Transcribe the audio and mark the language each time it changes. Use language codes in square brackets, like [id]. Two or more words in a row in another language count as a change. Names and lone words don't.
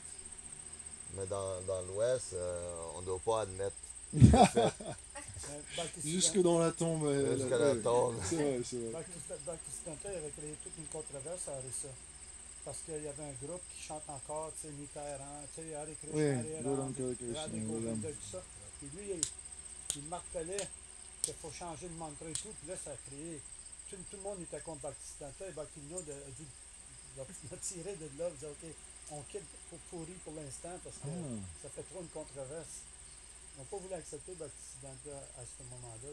[fr] Mais dans l'Ouest, on ne doit pas admettre défaite. Jusque dans la tombe. Jusqu'à la tombe. C'est vrai, c'est vrai. Bhaktisiddhanta avait créé toute une controverse à ça. Parce qu'il y avait un groupe qui chante encore, tu sais, Nitairan, tu sais, Hare Krishna, Oui, Hare Goram Ram, Hare Krishna, Radhe Goram. Govinda, tout ça. Puis lui, il martelait qu'il faut changer le mantra et tout. Puis là, ça a créé. Tout le monde était contre Bhaktisiddhanta et Bhaktivinoda a dû le tirer de là. Il dit, OK, on quitte Puri pour l'instant parce que ça fait trop une controverse. Ils n'ont pas voulu accepter Bhaktisiddhanta à ce moment-là.